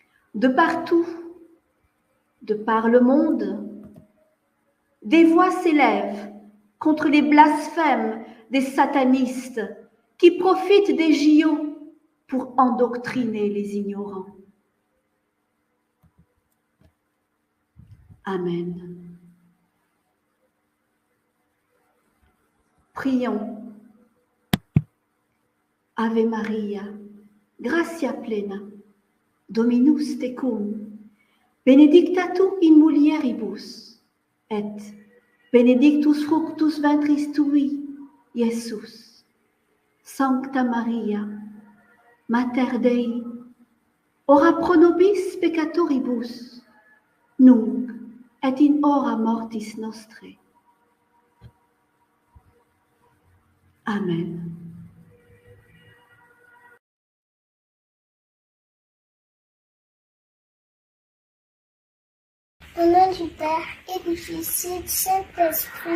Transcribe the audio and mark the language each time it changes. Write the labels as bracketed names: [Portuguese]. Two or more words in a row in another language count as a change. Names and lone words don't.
[French] De partout, de par le monde, des voix s'élèvent contre les blasphèmes des satanistes qui profitent des JO pour endoctriner les ignorants. Amen. Prions. [Latin] Ave Maria, gratia plena, Dominus tecum, benedicta tu in mulieribus, et benedictus fructus ventris tui, Iesus. Sancta Maria, Mater Dei, ora pro nobis peccatoribus, nunc et in hora mortis nostrae. Amen. [French] Au nom du Père et du Fils et du Saint-Esprit.